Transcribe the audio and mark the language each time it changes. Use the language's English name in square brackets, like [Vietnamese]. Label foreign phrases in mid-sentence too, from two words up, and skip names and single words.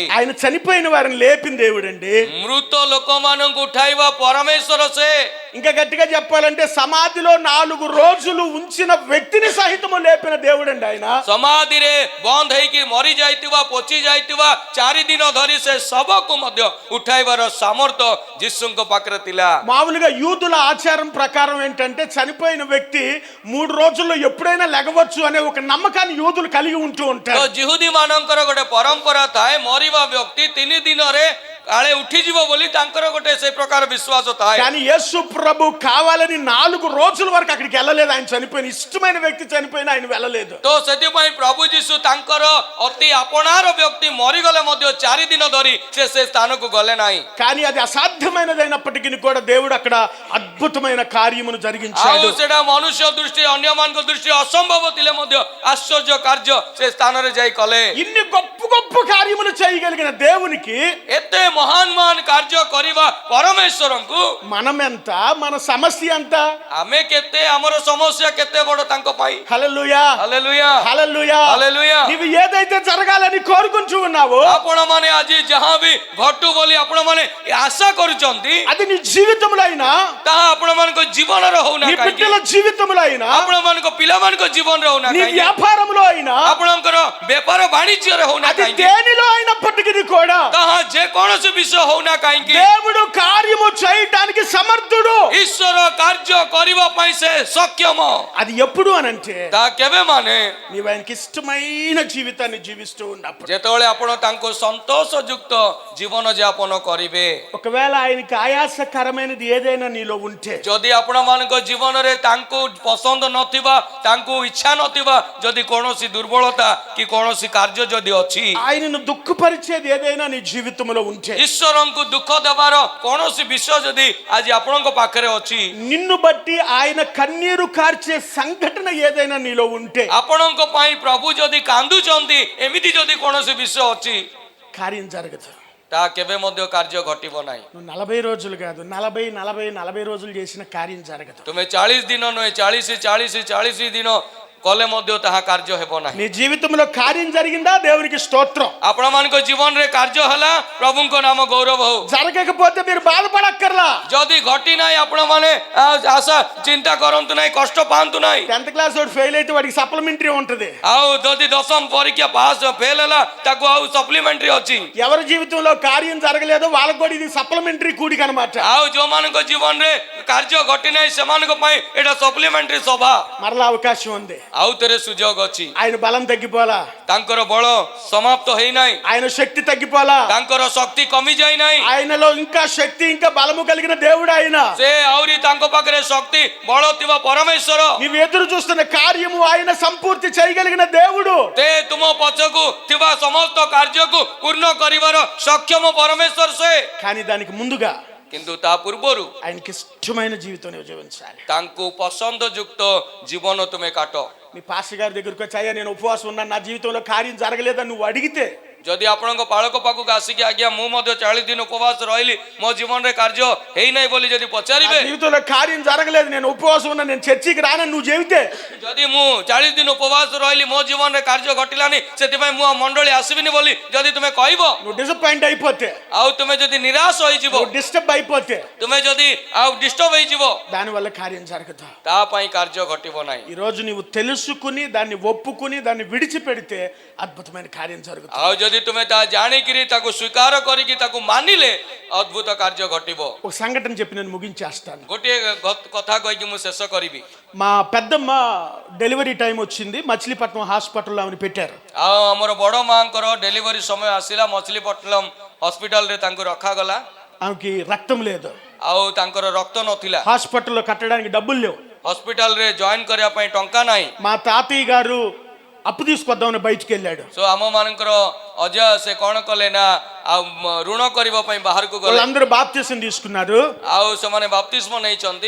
[Telugu] ఆయన చనిపోయిన వారిని లేపిన దేవుడండి. [Odia] ମୃତ ଲୋକମାନଙ୍କୁ ଉଠାଇବା ପରମେଶ୍ୱର ସେ। [Telugu] ఇంకా గట్టిగా చెప్పాలంటే సమాధిలో 4 రోజులు ఉంచిన వ్యక్తిని సహితము లేపిన దేవుడండి ఆయన. [Odia] ସମାଧିରେ ବନ୍ଦ ହେଇକି ମରି ଯାଇଥିବା, ପଚି ଯାଇଥିବା 4 ଦିନ ଧରି ସେ ଶବକୁ ମଧ୍ୟ ଉଠାଇବାର ସାମର୍ଥ୍ୟ ଯୀଶୁଙ୍କ ପାଖରେ ଥିଲା। [Telugu] మామూలుగా యూదుల ఆచారం ప్రకారం ఏంటంటే చనిపోయిన వ్యక్తి 3 రోజుల్లో ఎప్పుడైనా లెగవచ్చు అనే ఒక నమ్మకాన్ని యూదులు కలిగి ఉంటూ [Odia] ତ [Telugu] ఉంటారు. [Odia] ଜିହୁଦୀ ମାନଙ୍କର ଗୋଟେ ପରମ୍ପରା ଥାଏ, ମରିବା ବ୍ୟକ୍ତି 3 ଦିନରେ କାଳେ ଉଠିଯିବ ବୋଲି ତାଙ୍କର ଗୋଟେ ସେ ପ୍ରକାର ବିଶ୍ୱାସ ଥାଏ। [Telugu] కానీ యేసు ప్రభు కావాలని 4 రోజుల వరకు అక్కడికి వెళ్ళలేదు. ఆయన చనిపోయిన ఇష్టమైన వ్యక్తి చనిపోయిన ఆయన వెళ్ళలేదు. [Odia] ତ ସେଥିପାଇଁ ପ୍ରଭୁ ଯୀଶୁ ତାଙ୍କର ଅତି ଆପଣାର ବ୍ୟକ୍ତି ମରିଗଲେ ମଧ୍ୟ 4 ଦିନ ଧରି ସେ ସ୍ଥାନକୁ ଗଲେ ନାହିଁ। [Telugu] కానీ అది అసాధ్యమైనదైనప్పటికీ కూడా దేవుడు అక్కడ అద్భుతమైన కార్యమును [Odia] ଆଉ [Telugu] జరిగించాడు. [Odia] ସେଟା ମନୁଷ୍ୟ ଦୃଷ୍ଟି, ଅନ୍ୟମାନଙ୍କ ଦୃଷ୍ଟି ଅସମ୍ଭବ ଥିଲେ ମଧ୍ୟ ଆଶ୍ଚର୍ଯ୍ୟ କାର୍ଯ୍ୟ ସେ ସ୍ଥାନରେ ଯାଇ କଲେ। [Telugu] ఇన్ని గొప్ప గొప్ప కార్యములు చేయగలిగిన దేవునికి [Odia] ଏତେ ମହାନ ମହାନ କାର୍ଯ୍ୟ କରିବା ପରମେଶ୍ୱରଙ୍କୁ [Telugu] మనం ఎంత, మన సమస్య ఎంత? [Odia] ଆମେ କେତେ, ଆମର ସମସ୍ୟା କେତେ ବଡ ତାଙ୍କ ପାଇଁ। [Telugu] హల్లెలూయా, [Odia] ହାଲେଲୁୟା, [Telugu] హల్లెలూయా. [Odia] ହାଲେଲୁୟା। [Telugu] నీవు ఏదైతే జరగాలని కోరుకుంటూ ఉన్నావో [Odia] ଆପଣମାନେ ଆଜି ଯାହା ବି ଘଟୁ ବୋଲି ଆପଣମାନେ ଆଶା କରୁଛନ୍ତି, [Telugu] అది నీ జీవితంలో అయినా, [Odia] ତାହା ଆପଣମାନଙ୍କ ଜୀବନରେ ହଉନା [Telugu] నీ [Odia] କାହିଁକି, [Telugu] బిడ్డల జీవితంలో అయినా, [Odia] ଆପଣମାନଙ୍କ ପିଲାମାନଙ୍କ ଜୀବନରେ ହଉନା [Telugu] నీ [Odia] କାହିଁକି, [Telugu] వ్యాపారంలో అయినా, [Odia] ଆପଣଙ୍କର ବେପାର ବାଣିଜ୍ୟରେ ହଉନା [Telugu] అది [Odia] କାହିଁକି, [Telugu] దేనిలో అయినప్పటికీ కూడా [Odia] ତାହା ଯେକୌଣସି ବିଷୟ ହଉନା କାହିଁକି, [Telugu] దేవుడు కార్యము చేయటానికి సమర్థుడు. [Odia] ଈଶ୍ୱର କାର୍ଯ୍ୟ କରିବା ପାଇଁ ସେ ସକ୍ଷମ। [Telugu] అది ఎప్పుడు అనంటే [Odia] ତାହା କେବେ ମାନେ [Telugu] నీవు ఆయనకి ఇష్టమైన జీవితాన్ని జీవిస్తూ ఉన్నప్పుడు. [Odia] ଯେତେବେଳେ ଆପଣ ତାଙ୍କୁ ସନ୍ତୋଷ ଯୁକ୍ତ ଜୀବନ ଯାପନ କରିବେ। [Telugu] ఒకవేళ ఆయనకి ఆయాసకరమైనది ఏదైనా నీలో ఉంటే, [Odia] ଯଦି ଆପଣମାନଙ୍କ ଜୀବନରେ ତାଙ୍କୁ ପସନ୍ଦ ନଥିବା, ତାଙ୍କୁ ଇଚ୍ଛା ନଥିବା ଯଦି କୌଣସି ଦୁର୍ବଳତା କି କୌଣସି କାର୍ଯ୍ୟ ଯଦି ଅଛି, [Telugu] ఆయనను దుఃఖపరిచేది ఏదైనా నీ జీవితంలో ఉంటే, [Odia] ଈଶ୍ୱରଙ୍କୁ ଦୁଃଖ ଦେବାର କୌଣସି ବିଷୟ ଯଦି ଆଜି ଆପଣଙ୍କ ପାଖରେ ଅଛି, [Telugu] నిన్ను బట్టి ఆయన కన్నీరు కార్చే సంఘటన ఏదైనా నీలో ఉంటే, [Odia] ଆପଣଙ୍କ ପାଇଁ ପ୍ରଭୁ ଯଦି କାନ୍ଦୁଛନ୍ତି, ଏମିତି ଯଦି କୌଣସି ବିଷୟ ଅଛି, [Telugu] కార్యం జరగదు. [Odia] ତାହା କେବେ ମଧ୍ୟ କାର୍ଯ୍ୟ ଘଟିବ ନାହିଁ। [Telugu] నువ్వు 40 రోజులు కాదు, 40 రోజులు చేసిన కార్యం జరగదు. [Odia] ତୁମେ 40 ଦିନ ନୁହେଁ, 40 ଦିନ କଲେ ମଧ୍ୟ ତାହା କାର୍ଯ୍ୟ ହେବ ନାହିଁ। [Telugu] నీ జీవితంలో కార్యం జరిగిందా? దేవునికి స్తోత్రం. [Odia] ଆପଣମାନଙ୍କ ଜୀବନରେ କାର୍ଯ୍ୟ ହେଲା, ପ୍ରଭୁଙ୍କ ନାମ ଗୌରବ ହଉ। [Telugu] జరగకపోతే మీరు బాధపడక్కర్లా. [Odia] ଯଦି ଘଟି ନାହିଁ, ଆପଣମାନେ ଆଶା ଚିନ୍ତା କରନ୍ତୁ ନାହିଁ, କଷ୍ଟ ପାଆନ୍ତୁ ନାହିଁ। [Telugu] 10th క్లాస్ వాడు ఫెయిల్ అయితే వాడికి సప్లిమెంటరీ ఉంటది. [Odia] ଆଉ ଯଦି 10ମ ପରୀକ୍ଷା ପାସ୍ ଫେଲ୍ ହେଲା, ତାକୁ ଆଉ ସପ୍ଲିମେଣ୍ଟାରୀ ଅଛି। [Telugu] ఎవరి జీవితంలో కార్యం జరగలేదో వాళ్ళకి కూడా ఇది సప్లిమెంటరీ కూడిక అన్నమాట. [Odia] ଆଉ ଯୋଉମାନଙ୍କ ଜୀବନରେ କାର୍ଯ୍ୟ ଘଟି ନାହିଁ, ସେମାନଙ୍କ ପାଇଁ ଏଇଟା ସପ୍ଲିମେଣ୍ଟାରୀ ସଭା। [Telugu] మరలా అవకాశం ఉంది. [Odia] ଆଉ ଥରେ ସୁଯୋଗ ଅଛି। [Telugu] ఆయన బలం తగ్గిపోలా, [Odia] ତାଙ୍କର ବଳ ସମାପ୍ତ ହେଇନାହିଁ, [Telugu] ఆయన శక్తి తగ్గిపోలా, [Odia] ତାଙ୍କର ଶକ୍ତି କମି ଯାଇନାହିଁ। [Telugu] ఆయనలో ఇంకా శక్తి ఇంకా బలము కలిగిన దేవుడు ఆయన. [Odia] ସେ ଆହୁରି ତାଙ୍କ ପାଖରେ ଶକ୍ତି ବଳ ଥିବା ପରମେଶ୍ୱର। [Telugu] నీవు ఎదురు చూస్తున్న కార్యము ఆయన సంపూర్తి చేయగలిగిన దేవుడు. [Odia] ସେ ତୁମ ପଛକୁ ଥିବା ସମସ୍ତ କାର୍ଯ୍ୟକୁ ପୂର୍ଣ୍ଣ କରିବାର ସକ୍ଷମ ପରମେଶ୍ୱର ସେ। [Telugu] కానీ దానికి ముందుగా [Odia] କିନ୍ତୁ ତା ପୂର୍ବରୁ [Telugu] ఆయనకి ఇష్టమైన జీవితం నువ్వు జీవించాలి. [Odia] ତାଙ୍କୁ ପସନ୍ଦ ଯୁକ୍ତ ଜୀବନ ତୁମେ କାଟ। [Telugu] మీ పాస్టర్ గారి దగ్గరికి వచ్చి అయ్యా నేను ఉపవాసం ఉన్నాను, నా జీవితంలో కార్యం జరగలేదని నువ్వు అడిగితే, [Odia] ଯଦି ଆପଣଙ୍କ ପାଳକ ପାଖକୁ ଆସିକି ଆଜ୍ଞା ମୁଁ ମଧ୍ୟ 40 ଦିନ ଉପବାସ ରହିଲି ମୋ ଜୀବନରେ କାର୍ଯ୍ୟ ହେଇନାହିଁ ବୋଲି ଯଦି [Telugu] నా [Odia] ପଚାରିବେ, [Telugu] జీవితంలో కార్యం జరగలేదు, నేను ఉపవాసం ఉన్నా, నేను చర్చికి రానని నువ్వు చెబితే, [Odia] ଯଦି ମୁଁ 40 ଦିନ ଉପବାସ ରହିଲି ମୋ ଜୀବନରେ କାର୍ଯ୍ୟ ଘଟିଲାନି ସେଥିପାଇଁ ମୁଁ ମଣ୍ଡଳୀ ଆସିବିନି ବୋଲି ଯଦି ତୁମେ କହିବ, [Telugu] నువ్వు డిసప్పాయింట్ అయిపోతే, [Odia] ଆଉ ତୁମେ ଯଦି ନିରାଶ ହେଇଯିବ, [Telugu] నువ్వు డిస్టర్బ్ అయిపోతే, [Odia] ତୁମେ ଯଦି ଆଉ ଡିଷ୍ଟର୍ବ ହେଇଯିବ, [Telugu] దానివల్ల కార్యం జరగదు. [Odia] ତା ପାଇଁ କାର୍ଯ୍ୟ ଘଟିବ ନାହିଁ। [Telugu] ఈ రోజు నీవు తెలుసుకుని దాన్ని ఒప్పుకుని దాన్ని విడిచిపెడితే అద్భుతమైన కార్యం జరుగుతుంది. [Odia] ଆଉ ଯଦି ତୁମେ ତା ଜାଣିକିରି ତାକୁ ସ୍ୱୀକାର କରିକି ତାକୁ ମାନିଲେ ଅଦ୍ଭୁତ କାର୍ଯ୍ୟ ଘଟିବ। [Telugu] ఒక సంఘటన చెప్పి నేను ముగించేస్తాను. [Odia] ଗୋଟିଏ କଥା କହିକି ମୁଁ ଶେଷ କରିବି। [Telugu] మా పెద్దమ్మ డెలివరీ టైం వచ్చింది, మచిలీపట్నం హాస్పిటల్లో ఆమెను పెట్టారు. [Odia] ଆଉ ଆମର ବଡ଼ ମାଙ୍କର ଡେଲିଭରି ସମୟ ଆସିଲା, ମଛଲିପଟ୍ଟନମ ହସ୍ପିଟାଲରେ ତାଙ୍କୁ ରଖାଗଲା। [Telugu] ఆమెకి రక్తం లేదు, [Odia] ଆଉ ତାଙ୍କର ରକ୍ତ ନଥିଲା, [Telugu] హాస్పిటల్లో కట్టడానికి డబ్బులు లేవు. [Odia] ହସ୍ପିଟାଲରେ ଜଏନ୍ କରିବା ପାଇଁ ଟଙ୍କା ନାହିଁ। [Telugu] మా తాతయ్య గారు అప్పు తీసుకొద్దామని బయటికి వెళ్ళాడు. [Odia] సో ଆମ ମାନଙ୍କର ଅଜୟ ସେ କ'ଣ କଲେ ନା ଆଉ ଋଣ କରିବା ପାଇଁ ବାହାରକୁ ଗଲେ। [Telugu] వాళ్ళందరూ బాప్తిసం తీసుకున్నారు, [Odia] ଆଉ ସେମାନେ ବାପ୍ତିସ୍ମ ନେଇଛନ୍ତି,